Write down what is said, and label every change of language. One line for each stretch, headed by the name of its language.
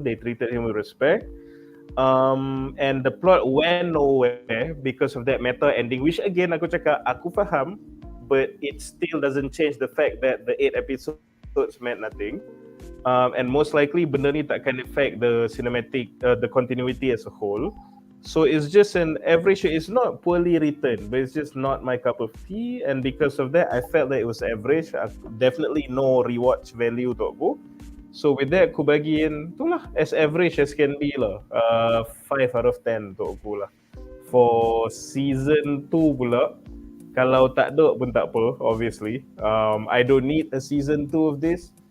English: They treated him with respect. And the plot went nowhere because of that meta ending, which again
Malay: aku cakap aku faham,
English: but it still doesn't change the fact that the 8 episodes meant nothing. And most likely
Malay: benda ni takkan
English: affect the cinematic, the continuity as a whole. So it's just an average show. It's not poorly written, but it's just not my cup of tea. And because of that, I felt that it was average. Definitely no rewatch value
Malay: untuk aku.
English: So with that,
Malay: aku bagiin itulah
English: as average as can be lah. 5 out of 10
Malay: untuk aku lah.
English: For season 2
Malay: pula, kalau tak ada pun tak apa, obviously.
English: I don't need a season 2 of this.